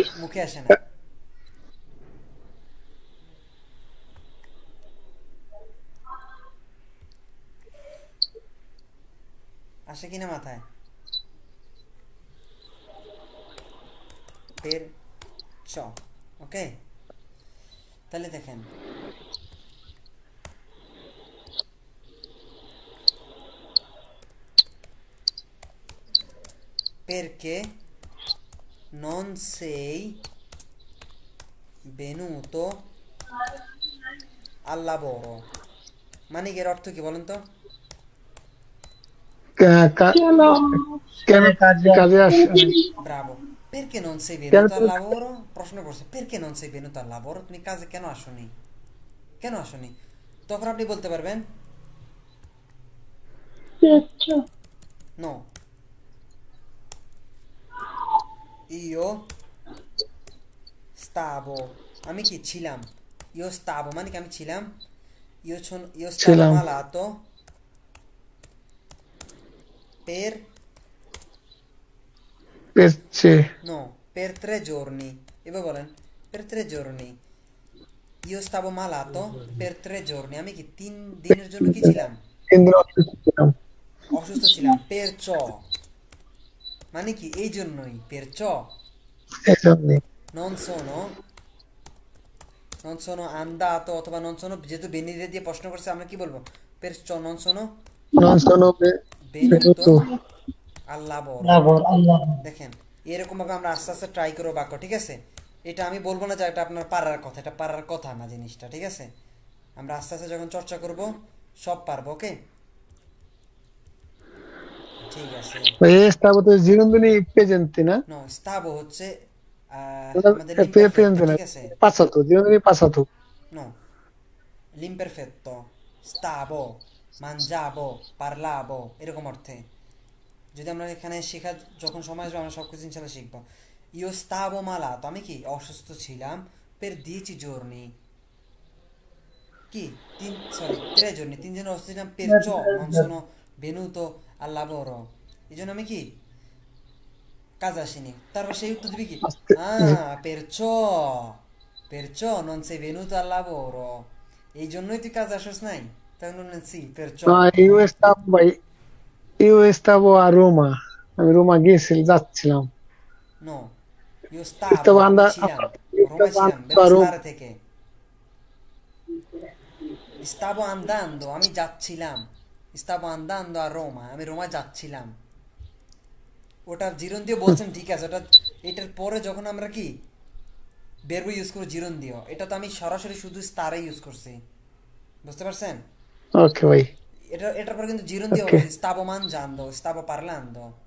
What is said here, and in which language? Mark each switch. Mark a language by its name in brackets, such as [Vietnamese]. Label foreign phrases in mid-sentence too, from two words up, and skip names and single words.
[Bangla] মুখে আসে না আসে কিনা মাথায় পের চ ওকে তাহলে দেখেন [Italian] perché non sei venuto al lavoro [Bangla] মানে কি এর অর্থ কি বলেন তো কেন কেন কাজে আসে [Italian] ব্রাভো perché non sei [Bangla] কেন [Italian] venuto al lavoro [Bangla] প্রশ্ন করছে [Italian] perché non sei venuto al lavoro [Bangla] তুমি কাজে কেন আসোনি তখন আপনি বলতে পারবেন পেয়েছো [Italian] no io stavo [Bangla] আমি কি ছিলাম [Italian] io stavo [Bangla] মানে কি আমি ছিলাম [Italian] io stavo [Bangla] ছিলাম [Italian] malato per [Bangla] পেয়েছে [Italian] no per 3 giorni [Bangla] এবার বলেন [Italian] per 3 giorni io stavo malato per 3 giorni [Bangla] আমি কি 3 দিনের জন্য কি ছিলাম 3 দিন অসুস্থ ছিলাম অসুস্থ ছিলাম perciò মানে কি এই জন্যই perciò এজন্য [Italian] non sono andato অথবা non sono যেহেতু venire [Bangla] দিয়ে প্রশ্ন করছে আমরা কি বলবো [Italian] perciò non sono non sono venuto al lavoro লাভর আল্লাহ [Bangla] দেখেন এরকম ভাবে আমরা আস্তে আস্তে ট্রাই করবো বাক্য ঠিক আছে এটা আমি বলবো না যে এটা আপনার পারার কথা এটা পারার কথা না জিনিসটা ঠিক আছে আমরা আস্তে আস্তে যখন চর্চা করব সব পারবো ওকে ঠিক আছে [Italian] stavo gerundio presente না no stavo [Bangla] হচ্ছে আমাদের [Italian] presente no [Bangla] ঠিক আছে [Italian] passato gerundio passato no l'imperfetto stavo mangiavo parlavo [Bangla] এরকম অর্থে যদি আমরা এখানে শেখা যখন সময় আসবে আমরা সবকিছু ইনশাআল্লাহ শিখবো [Italian] io stavo malato [Bangla] আমি কি অসুস্থ ছিলাম [Italian] per 10 giorni [Bangla] কি [Italian] 3 giorni [Bangla] 3 দিন অসুস্থ ছিলাম [Italian] perciò non sono venuto al lavoro [Bangla] এই জন্য আমি কি কাজ আসিনি তারপর সেই উত্তর দিবি কি [Italian] perciò non sei venuto al lavoro [Bangla] এই জন্যই তুই কাজ আসছ নাই তাহলে [Italian] sì perciò io stavo a Roma [Bangla] আমি রোমা যাচ্ছিলাম [Italian] no io stavo Stavo [Bangla] আমি [Italian] andando [Bangla] ছিলাম রোমা ছিলাম বেরোস্তারে থেকে [Italian] stavo andando [Bangla] আমি যাচ্ছিলাম [Italian] stavo andando a Roma [Bangla] আমি রোমা যাচ্ছিলাম ওটা জিরন দিয়ে বলছেন ঠিক আছে ওটা এটার পরে যখন আমরা কি verbo ইউজ করব জিরন দিও এটা তো আমি সরাসরি শুধু স্টারে ইউজ করছি বুঝতে পারছেন ওকে ভাই এটার পরে কিন্তু জিরন দিয়ে বলছি [Italian] stavo mangiando stavo parlando